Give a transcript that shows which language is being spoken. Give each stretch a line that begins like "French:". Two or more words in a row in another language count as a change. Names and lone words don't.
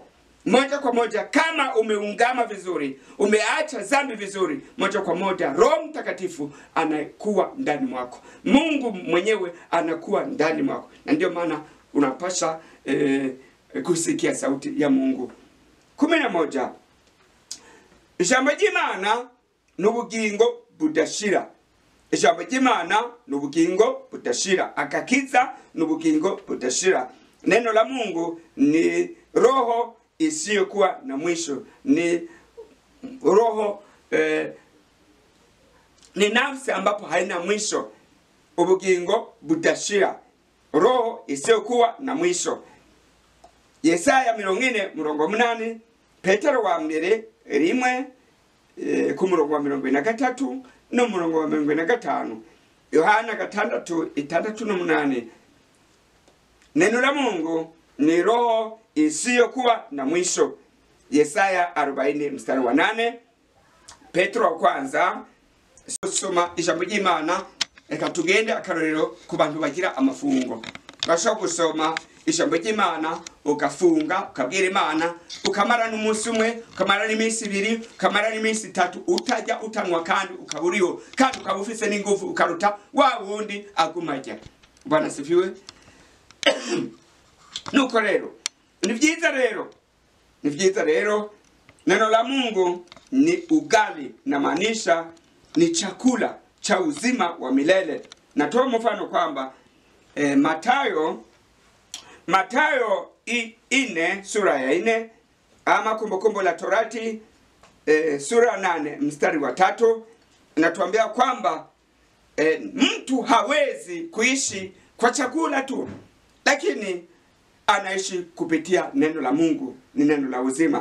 Swahili: Moja kwa moja, kama umeungama vizuri, umeacha dhambi vizuri, moja kwa moja Roho Mtakatifu anakuwa ndani mwako. Mungu mwenyewe anakuwa ndani mwako. Na ndio maana unapaswa kusikia sauti ya Mungu. 11.
Rundi: Ijambo ry'Imana n'ubugingo budashira. Ijambo ry'Imana n'ubugingo budashira. Akakiza n'ubugingo budashira.
Swahili: Neno la Mungu ni roho isiyokuwa na mwisho. Ni roho ni nafsi ambapo haina mwisho.
Rundi: Ubugingo budashira,
Swahili: roho isiyokuwa na mwisho.
Rundi: Yesaya 40:8, Petero wa mbere 1 kumurongo wa 43 no murongo wa 45, Yohana 6:6-8.
Swahili: Neno la Mungu ni roho isiyokuwa na mwisho. Yesaya 40:8. Petro wa kwanza.
Rundi: Soma ijambo ry'Imana, reka tugende akarorero ku bantu bagira amafungo. Bashaka gusoma ijambo ry'Imana ugafunga, ukabwira Imana, ukamara n'umunsi umwe, ukamara n'iminsi 2, ukamara n'iminsi 3, utajya utanwa kandi ukaburiho, kandi ukabufise n'ingufu ukaruta wa wundi agumajya.
Swahili: Bwana sifiwe.
Rundi: Nuko rero ni vyiza rero
Swahili: neno la Mungu ni ugali, na maanisha ni chakula cha uzima wa milele. Natoa mfano kwamba Mathayo 4 sura ya 4 ama Kumbukumbu la Torati sura 8 mstari wa 3 inatuambia kwamba mtu hawezi kuishi kwa chakula tu, lakini anaishi kupitia neno la Mungu, ni neno la uzima.